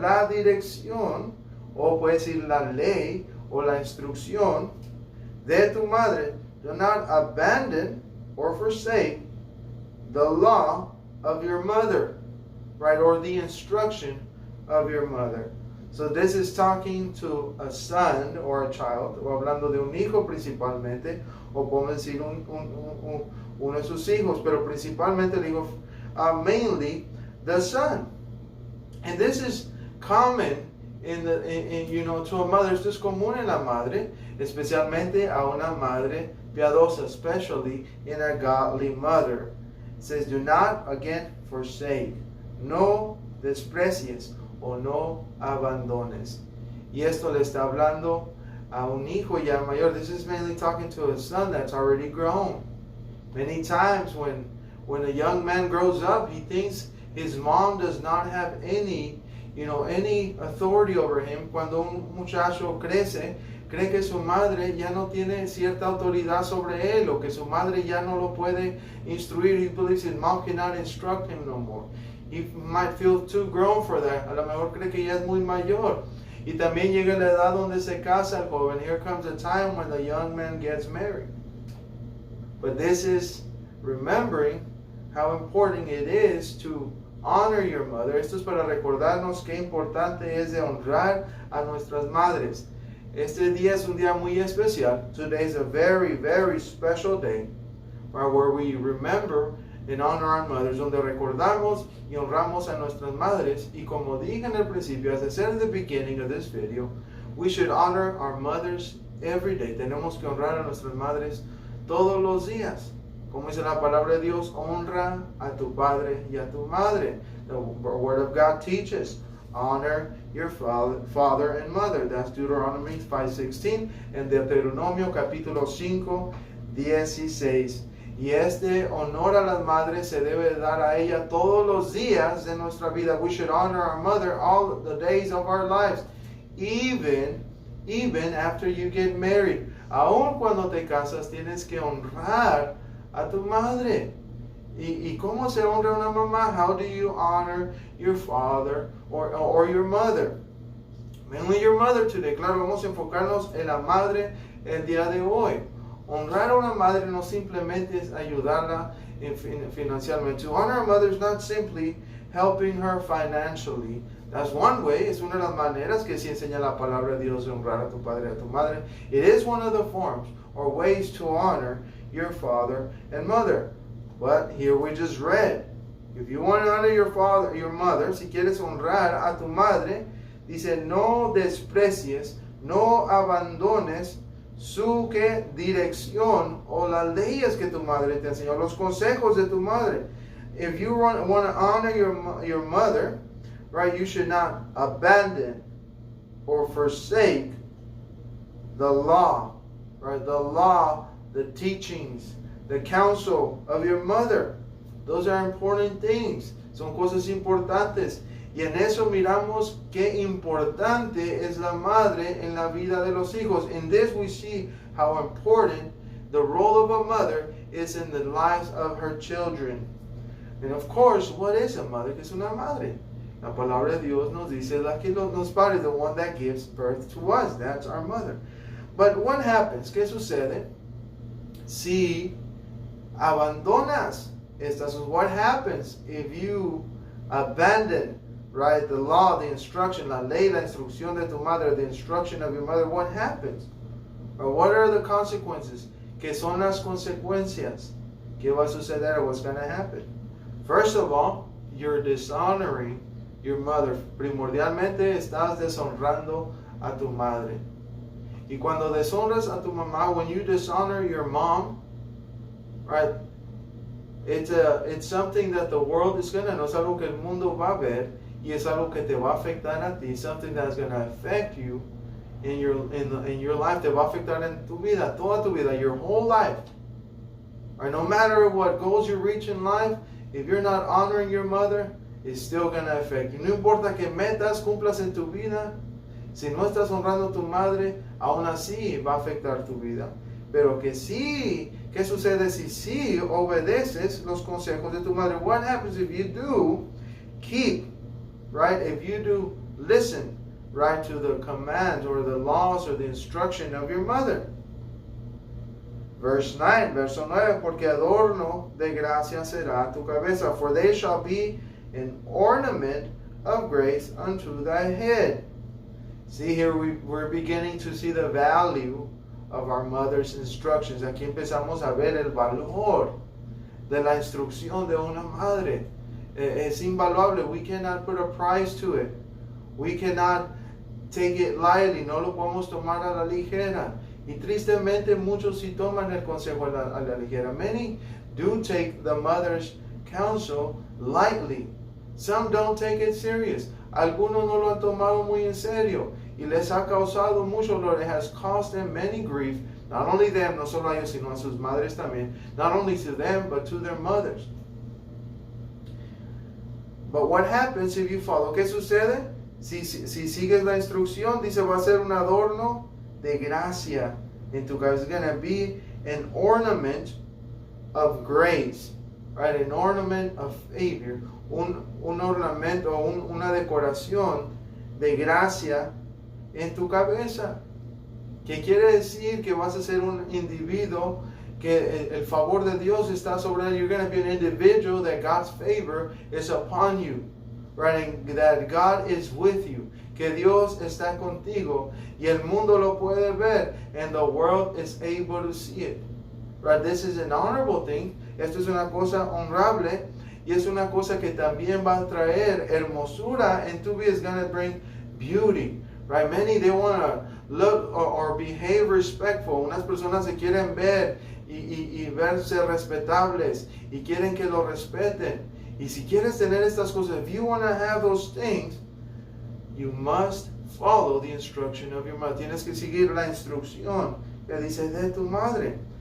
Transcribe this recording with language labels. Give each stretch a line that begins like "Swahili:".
Spanish: La dirección, o puede decir la ley, o la instrucción de tu madre.
English: Do not abandon or forsake the law of your mother, right? Or the instruction of your mother. So this is talking to a son or a child,
Spanish: o hablando de un hijo principalmente, o podemos decir uno de sus hijos, pero principalmente el hijo,
English: mainly the son. And this is common to a mother.
Spanish: Esto es común en la madre, especialmente a una madre piadosa,
English: especially in a godly mother. It says, do not, again, forsake.
Spanish: No desprecies o no abandones. Y esto le está hablando a un hijo ya mayor.
English: This is mainly talking to a son that's already grown. Many times when a young man grows up, he thinks his mom does not have any authority over him.
Spanish: Cuando un muchacho crece, cree que su madre ya no tiene cierta autoridad sobre él, o que su madre ya no lo puede instruir.
English: He believes his mom cannot instruct him no more. He might feel too grown for that.
Spanish: A lo mejor cree que ya es muy mayor. Y también llega la edad donde se casa el joven.
English: Here comes a time when the young man gets married. But this is remembering how important it is to honor your mother.
Spanish: Esto es para recordarnos qué importante es de honrar a nuestras madres. Este día es un día muy especial.
English: Today is a very special day, right, where we remember and honor our mothers,
Spanish: donde recordamos y honramos a nuestras madres. Y como dije en el principio,
English: as I said in the beginning of this video, We should honor our mothers every day.
Spanish: Tenemos que honrar a nuestras madres todos los días. Como dice la palabra de Dios, honra a tu padre y a tu madre.
English: The word of God teaches, honor your father and mother. That's Deuteronomy 5:16 and
Spanish: Deuteronomio capítulo 5:16. Y este honor a las madres se debe dar a ella todos los días de nuestra vida.
English: We should honor our mother all the days of our lives, even after you get married.
Spanish: Aun cuando te casas, tienes que honrar a tu madre. ¿Y cómo se honra a una mamá?
English: How do you honor your father or your mother? Mainly your mother today.
Spanish: Claro, vamos a enfocarnos en la madre el día de hoy. Honrar a una madre no simplemente es ayudarla financieramente.
English: To honor a mother is not simply helping her financially. That's one way.
Spanish: Es una de las maneras que sí enseña la palabra de Dios de honrar a tu padre y a tu madre.
English: It is one of the forms or ways to honor your father and mother. But here we just read, if you want to honor your father, your mother,
Spanish: si quieres honrar a tu madre, dice, no desprecies, no abandones su dirección o las leyes que tu madre te enseñó, los consejos de tu madre.
English: If you want to honor your mother, right, you should not abandon or forsake the law, right? The law, the teachings, the counsel of your mother. Those are important things.
Spanish: Son cosas importantes. Y en eso miramos qué importante es la madre en la vida de los hijos.
English: In this we see how important the role of a mother is in the lives of her children. And of course, what is a mother?
Spanish: ¿Qué es una madre? La palabra de Dios nos dice la que nos pare,
English: the one that gives birth to us. That's our mother. But what happens?
Spanish: ¿Qué sucede? Si abandonas estas,
English: what happens if you abandon, right, the law, the instruction,
Spanish: la ley, la instrucción de tu madre,
English: the instruction of your mother? What happens? Or what are the consequences?
Spanish: ¿Qué son las consecuencias? ¿Qué va a suceder?
English: What's going to happen? First of all, you're dishonoring your mother.
Spanish: Primordialmente estás deshonrando a tu madre. Y cuando deshonras a tu mamá,
English: when you dishonor your mom, right, it's something that the world is gonna,
Spanish: no es algo que el mundo va a ver, y es algo que te va a afectar a ti,
English: something that's gonna affect you in your life,
Spanish: te va a afectar en tu vida, toda tu vida,
English: your whole life. Right, no matter what goals you reach in life, if you're not honoring your mother, it's still gonna affect you.
Spanish: No importa qué metas cumplas en tu vida, si no estás honrando a tu madre, aún así va a afectar tu vida. Pero que sí, ¿qué sucede si sí obedeces los consejos de tu madre?
English: What happens if you do keep, right? If you do listen, right, to the commands or the laws or the instruction of your mother? Verse 9,
Spanish: verso 9, porque adorno de gracia será tu cabeza,
English: for they shall be an ornament of grace unto thy head. See, here we're beginning to see the value of our mother's instructions.
Spanish: Aquí empezamos a ver el valor de la instrucción de una madre. Es invaluable.
English: We cannot put a price to it. We cannot take it lightly.
Spanish: No lo podemos tomar a la ligera. Y tristemente muchos sí toman el consejo a la ligera.
English: Many do take the mother's counsel lightly. Some don't take it serious.
Spanish: Algunos no lo han tomado muy en serio y les ha causado mucho dolor.
English: It has caused them many grief. Not only them,
Spanish: no solo a ellos, sino a sus madres también.
English: Not only to them, but to their mothers. But what happens if you follow?
Spanish: ¿Qué sucede? Si sigues la instrucción, dice, va a ser un adorno de gracia en tu cabeza.
English: It's going to be an ornament of grace, right? An ornament of favor.
Spanish: Un ornamento, una decoración de gracia en tu cabeza. ¿Qué quiere decir? Que vas a ser un individuo que el favor de Dios está sobre él.
English: You're going to be an individual that God's favor is upon you, right? And that God is with you.
Spanish: Que Dios está contigo y el mundo lo puede ver,
English: and the world is able to see it. Right? This is an honorable thing.
Spanish: Esto es una cosa honorable y es una cosa que también va a traer hermosura en tu vida.
English: It's going to bring beauty, Right? Many, they want to look or behave respectful.
Spanish: Unas personas se quieren ver y verse respetables y quieren que lo respeten. Y si quieres tener estas cosas,
English: if you want to have those things, you must follow the instruction of your mother.
Spanish: Tienes que seguir la instrucción que dice de tu madre.